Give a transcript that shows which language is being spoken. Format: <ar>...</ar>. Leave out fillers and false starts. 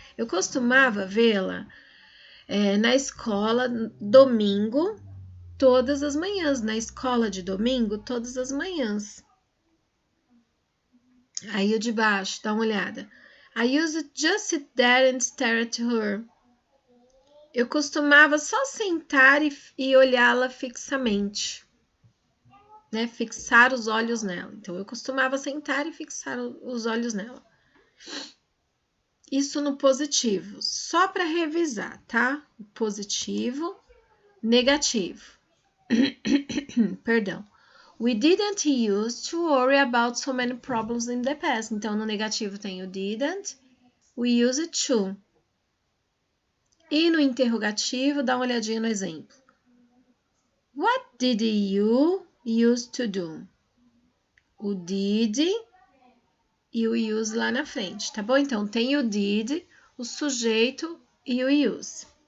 <pt>Eu costumava vê-la na escola domingo, todas as manhãs. Na escola de domingo, todas as manhãs. Aí o de baixo, dá uma olhada.</pt> <en>I used to just sit there and stare at her.</en> <pt>Eu costumava só sentar e olhá-la fixamente, né? Fixar os olhos nela. Então, eu costumava sentar e fixar os olhos nela. Isso no positivo, só para revisar, tá? Positivo, negativo. Perdão.</pt> <en>We didn't use to worry about so many problems in the past.</en> <pt>Então, no negativo tem o didn't, we used to. E no interrogativo, dá uma olhadinha no exemplo.</pt> <en>What did you use to do?</en> <pt>O did e o use lá na frente, tá bom? Então, tem o did, o sujeito e o use.</pt>